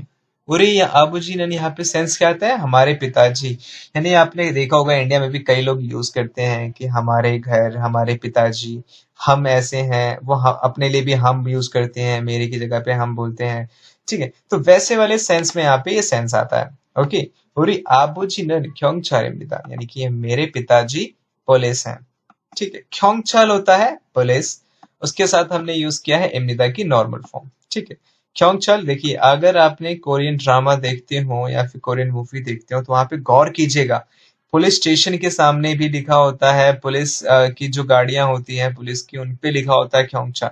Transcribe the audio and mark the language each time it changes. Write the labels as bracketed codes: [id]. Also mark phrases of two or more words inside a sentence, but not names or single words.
[ko] 우리 아버지는 [hi] यहाँ पे सेंस क्या आता है? हमारे पिताजी. यानी आपने देखा होगा इंडिया में भी कई लोग यूज करते हैं कि हमारे घर, हमारे पिताजी, हम ऐसे हैं. वो अपने लिए भी हम यूज करते हैं, मेरे की जगह पे हम बोलते हैं. ठीक है, तो वैसे वाले सेंस में यहाँ पे ये सेंस आता है. ओके, [ko] 우리 아버지는 경찰입니다. [hi] यानी कि ये मेरे पिताजी पुलिस हैं. ठीक है, 경찰 होता है पुलिस, उसके साथ हमने यूज किया है इम्निदा की नॉर्मल फॉर्म. ठीक है, 경찰. देखिए, अगर आपने कोरियन ड्रामा देखते हो या फिर कोरियन मूवी देखते हो तो वहां पे गौर कीजिएगा, पुलिस स्टेशन के सामने भी लिखा होता है, पुलिस की जो गाड़ियां होती हैं पुलिस की, उन पे लिखा होता है 경찰.